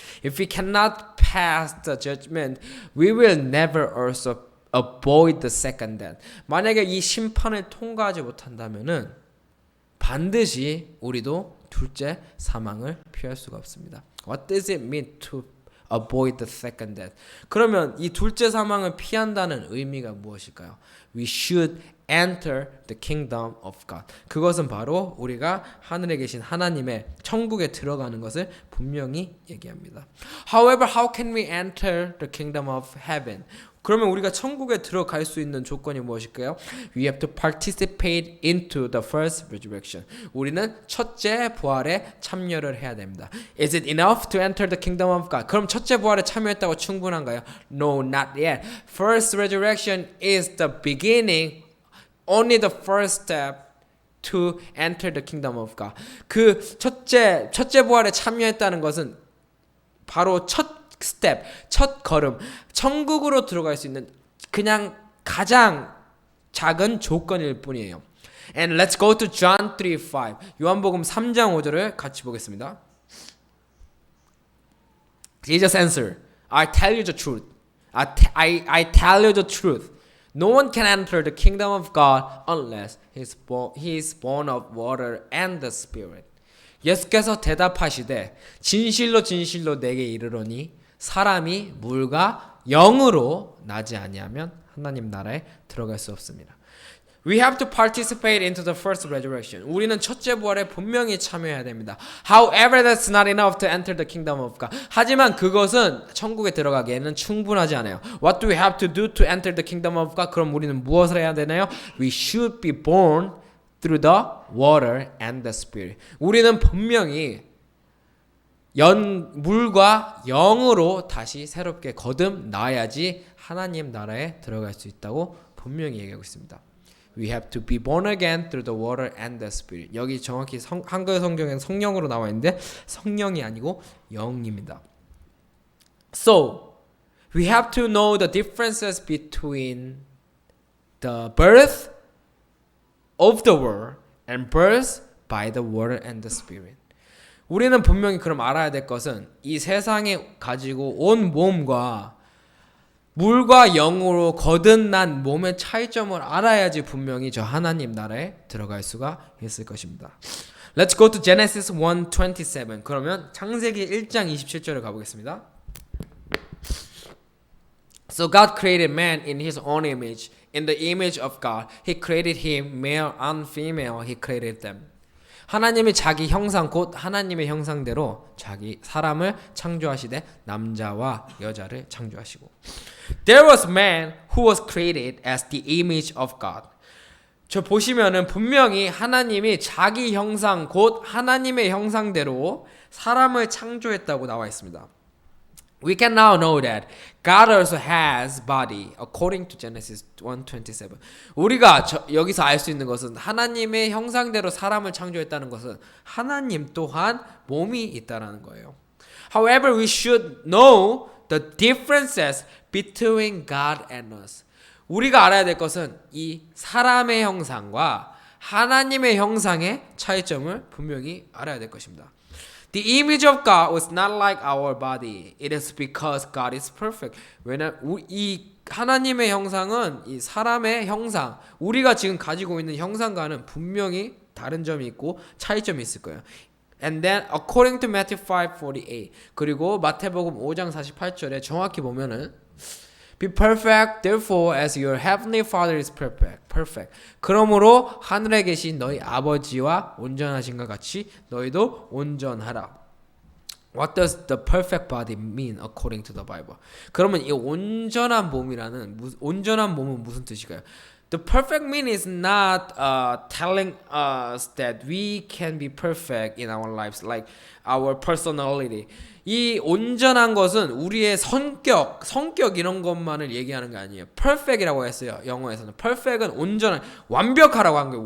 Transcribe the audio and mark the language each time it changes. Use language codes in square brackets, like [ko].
[en] If we cannot pass the judgment, we will never also avoid the second death. [ko] 만약에 이 심판을 통과하지 못한다면은 반드시 우리도 둘째 사망을 피할 수가 없습니다. [en] What does it mean to avoid the second death? [ko] 그러면 이 둘째 사망을 피한다는 의미가 무엇일까요? [en] We should enter the kingdom of God. [ko] 그것은 바로 우리가 하늘에 계신 하나님의 천국에 들어가는 것을 분명히 얘기합니다. [en] However, how can we enter the kingdom of heaven? [ko] 그러면 우리가 천국에 들어갈 수 있는 조건이 무엇일까요? [en] We have to participate into the first resurrection. [ko] 우리는 첫째 부활에 참여를 해야 됩니다. [en] Is it enough to enter the kingdom of God? [ko] 그럼 첫째 부활에 참여했다고 충분한가요? [en] No, not yet. First resurrection is the beginning, only the first step to enter the kingdom of God. [ko] 그 첫째 부활에 참여했다는 것은 바로 첫 스텝, 첫 걸음, 천국으로 들어갈 수 있는 그냥 가장 작은 조건일 뿐이에요. [en] And let's go to John 3:5. [ko] 요한복음 3장 5절을 같이 보겠습니다. [en] Jesus answered, I tell you the truth. I tell you the truth. No one can enter the kingdom of God unless he is born of water and the Spirit. [ko] 예수께서 대답하시되 진실로 진실로 내게 이르노니 사람이 물과 영으로 나지 아니하면 하나님 나라에 들어갈 수 없습니다. [en] We have to participate into the first resurrection. [ko] 우리는 첫째 부활에 분명히 참여해야 됩니다. [en] However, that's not enough to enter the kingdom of God. [ko] 하지만 그것은 천국에 들어가기에는 충분하지 않아요. [en] What do we have to do to enter the kingdom of God? [ko] 그럼 우리는 무엇을 해야 되나요? [en] We should be born through the water and the Spirit. [ko] 우리는 분명히 물과 영으로 다시 새롭게 거듭나야지 하나님 나라에 들어갈 수 있다고 분명히 얘기하고 있습니다. [en] We have to be born again through the water and the Spirit. [ko] 여기 정확히 한글 성경에는 성령으로 나와 있는데 성령이 아니고 영입니다. [en] So, we have to know the differences between the birth of the world and birth by the water and the Spirit. [ko] 우리는 분명히 그럼 알아야 될 것은 이 세상에 가지고 온 몸과 물과 영으로 거듭난 몸의 차이점을 알아야지 분명히 저 하나님 나라에 들어갈 수가 있을 것입니다. [en] Let's go to Genesis 1:27. [ko] 그러면 창세기 1장 27절을 가보겠습니다. [en] So God created man in his own image. In the image of God, he created him, male and female, he created them. [ko] 하나님이 자기 형상 곧 하나님의 형상대로 자기 사람을 창조하시되 남자와 여자를 창조하시고 [en] There was man who was created as the image of God. [ko] 저 보시면은 분명히 하나님이 자기 형상 곧 하나님의 형상대로 사람을 창조했다고 나와 있습니다. [en] We can now know that God also has body according to Genesis 1:27. [ko] 우리가 여기서 알 수 있는 것은 하나님의 형상대로 사람을 창조했다는 것은 하나님 또한 몸이 있다라는 거예요. [en] However, we should know the differences between God and us. [ko] 우리가 알아야 될 것은 이 사람의 형상과 하나님의 형상의 차이점을 분명히 알아야 될 것입니다. [en] The image of God was not like our body. It is because God is perfect. [ko] 왜냐하면 이 하나님의 형상은 이 사람의 형상, 우리가 지금 가지고 있는 형상과는 분명히 다른 점이 있고 차이점이 있을 거예요. [en] And then according to Matthew 5:48 [ko] 그리고 마태복음 5장 48절에 정확히 보면은 [en] Be perfect, therefore, as your heavenly Father is perfect. [ko] 그러므로 하늘에 계신 너희 아버지와 온전하신 것 같이 너희도 온전하라. [en] What does the perfect body mean according to the Bible? [ko] 그러면 이 온전한 몸은 무슨 뜻일까요? [en] The perfect mean is not telling us that we can be perfect in our lives, like our personality. [ko] 이 온전한 것은 우리의 성격 이런 것만을 얘기하는 게 아니에요. perfect이라고 했어요. 영어에서는 perfect은 온전한, 완벽하라고 한 거예요.